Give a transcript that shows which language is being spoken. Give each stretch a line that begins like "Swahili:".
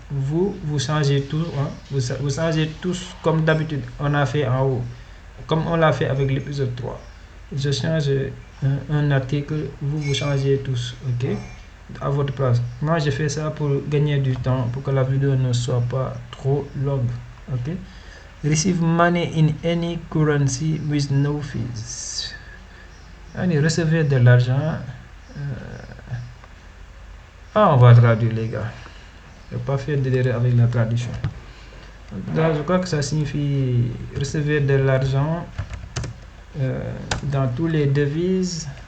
French: Vous changez tout, hein, vous changez tous comme d'habitude on a fait en haut, comme on l'a fait avec l'épisode 3. Je change un article, vous changez tous, ok, à votre place. Moi je fais ça pour gagner du temps, pour que la vidéo ne soit pas trop longue. Ok.
English: Receive money in any currency with no fees.
French: Allez, recevez de l'argent. On va traduire les gars. Je n'ai pas fait d'erreur avec la traduction. Là, je crois que ça signifie recevoir de l'argent dans tous les devises.